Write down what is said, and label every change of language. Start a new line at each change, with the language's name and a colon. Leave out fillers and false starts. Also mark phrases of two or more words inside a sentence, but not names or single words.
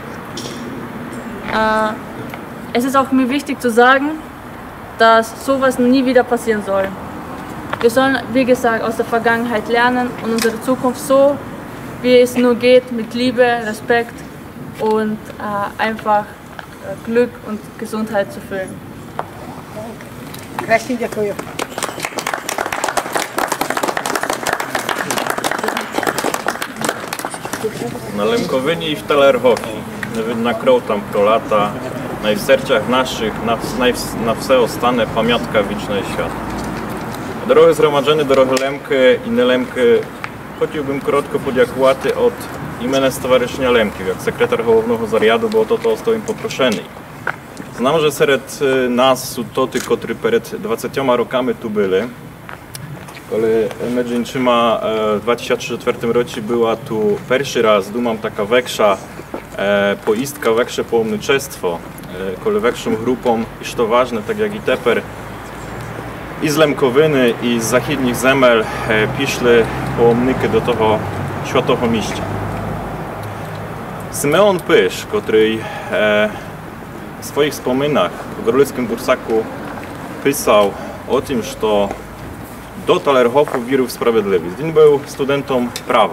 German: Es ist auch mir wichtig zu sagen, dass sowas nie wieder passieren soll. Wir sollen, wie gesagt, aus der Vergangenheit lernen und unsere Zukunft so, wie es nur geht, mit Liebe, Respekt und einfach Glück und Gesundheit zu füllen.
Rusyn: Краще дякую. Na Lemkowyni i w Thalerhofie, na krov tam pro lata, w sercach naszych, na все ostane pamiątka wiecznej świata. Дорогі згромаджені, дорогі Лемки і не Лемки, хотів би коротко подякувати від імені Stowarzyszenia Лемків, як секретар головного заряду, бо то остав їм попрошений. Знам, що серед нас są тоти, котрі перед 20 роками tu byli. Коли ми Джинчима в 2004 році була tu перший раз, думам така векша поїздка, векше паломничество, коли векшą групом, і що важне, так як і тепер, i z Lemkowiny, i z zachідних земель пішли паломники до того świętego місця.
Polish: Symeon Pysz, który w swoich wspominach w Gorlickim Bursaku pisał o tym, że do Thalerhofu wierzył w sprawiedliwość. On był studentem prawa.